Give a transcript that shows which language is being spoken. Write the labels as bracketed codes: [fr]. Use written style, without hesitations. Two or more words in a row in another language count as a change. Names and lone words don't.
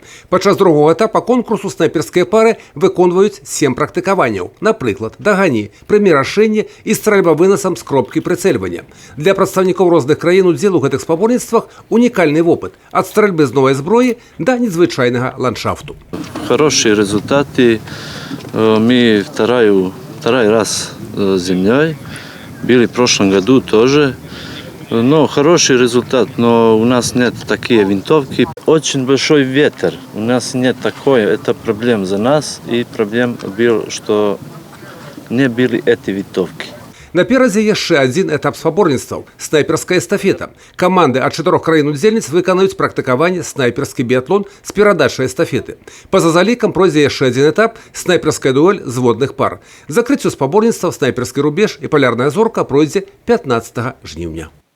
[be] Падчас другого этапа конкурсу снайперскія пары выконваюць 7 практыкаванняў, напрыклад, дагані, прымірашэнне і стральба вынасам з кропкі прыцэльвання. Для прадстаўнікоў розных краін удзел у гэтых спаборніцтвах унікальны вопыт ад стральбы з новай зброі да незвычайнага ландшафту. [ru] Хорошие результаты. Мы второй раз землей. Были в прошлом году тоже. Но хороший результат, но у нас нет такие винтовки. Очень большой ветер. У нас нет такой. Это проблема за нас. И проблема была, что не были эти винтовки. [be] Наперадзе яшчэ адзін этап спаборніцтваў – снайперская эстафета. Каманды ад 4 краін-удзельніц выканаюць практыкаванне снайперскі біятлон з перадачай эстафеты. Па-за залікам пройдзе яшчэ адзін этап – снайперская дуэль з водных пар. Закрыццё спаборніцтваў снайперскі рубеж і палярная зорка пройдзе 15 жніўня.